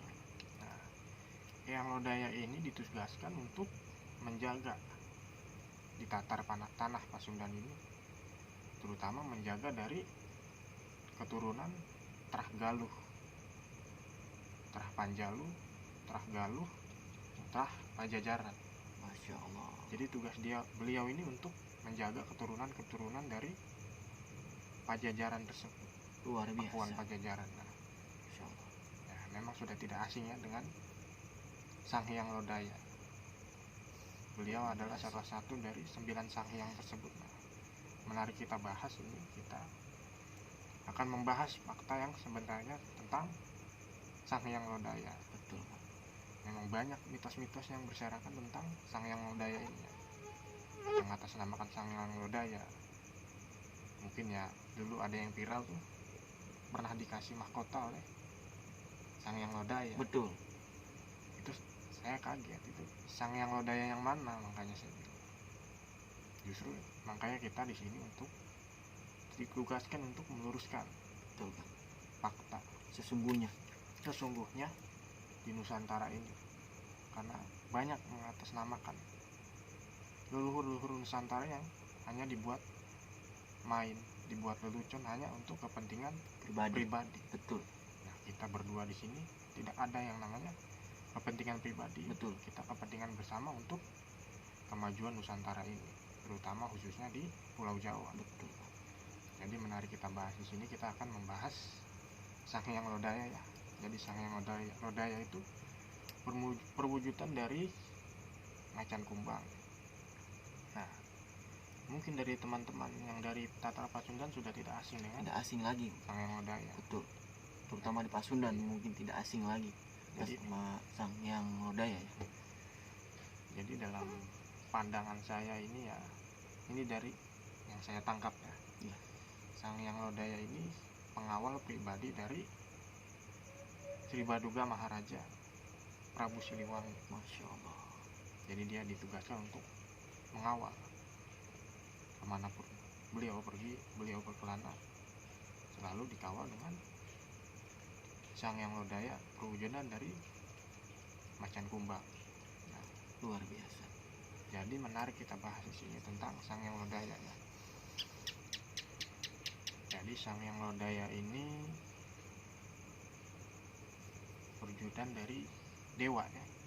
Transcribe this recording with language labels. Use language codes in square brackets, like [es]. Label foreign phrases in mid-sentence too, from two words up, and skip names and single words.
[id] Nah, Hyang Lodaya ini ditugaskan untuk menjaga di tatar tanah Pasundan ini, terutama menjaga dari keturunan Trah Galuh, Trah Panjalu, Trah Galuh, Trah Pajajaran. [ar] ما شاء الله. [id] Jadi tugas beliau ini untuk menjaga keturunan dari Pajajaran tersebut. Luar biasa. Pakuan Pajajaran. Nah, [ar] ما شاء الله. [id] Ya, memang sudah tidak asing ya dengan sang hyang Lodaya. Beliau adalah salah satu dari 9 sang hyang tersebut. Nah, menarik kita bahas ini, kita akan membahas fakta yang sebenarnya tentang sang hyang Lodaya. Betul. Memang banyak mitos-mitos yang berserakan tentang sang hyang Lodaya ini. Mengatasnamakan sang hyang Lodaya. Mungkin ya dulu ada yang viral tuh, pernah dikasih mahkota oleh sang hyang Lodaya. Betul. Itu saya kaget, itu sang hyang Lodaya yang mana, makanya saya bilang. Justru makanya kita di sini untuk ditugaskan untuk meluruskan. Betul. Fakta sesungguhnya di Nusantara ini, karena banyak mengatasnamakan leluhur Nusantara yang hanya dibuat main, dibuat lelucon hanya untuk kepentingan pribadi. Betul. Nah, kita berdua di sini tidak ada yang namanya kepentingan pribadi. Betul. Kita kepentingan bersama untuk kemajuan Nusantara ini, terutama khususnya di Pulau Jawa. Betul. Jadi menarik kita bahas di sini, kita akan membahas sang hyang Lodaya ya. Jadi sang hyang Lodaya itu perwujudan dari macan kumbang. Nah, mungkin dari teman-teman yang dari tatar Pasundan sudah tidak asing dengan tidak asing lagi sang hyang Lodaya. Betul. Terutama di Pasundan mungkin tidak asing lagi sama sang hyang Lodaya ya. Jadi dalam pandangan saya ini ya, ini dari yang saya tangkap ya. Sang hyang Lodaya ini pengawal pribadi dari Sri Baduga Maharaja Prabu Siliwangi. [ar] ما شاء الله. [id] Jadi dia ditugaskan untuk mengawal kemanapun beliau pergi, beliau berkelana, selalu dikawal dengan sang hyang Lodaya, perwujudan dari macan kumbang. Nah, luar biasa. Jadi menarik kita bahas di sini tentang Sang Hyang Lodaya ya. Jadi Sang Hyang Lodaya ini perwujudan dari dewa ya.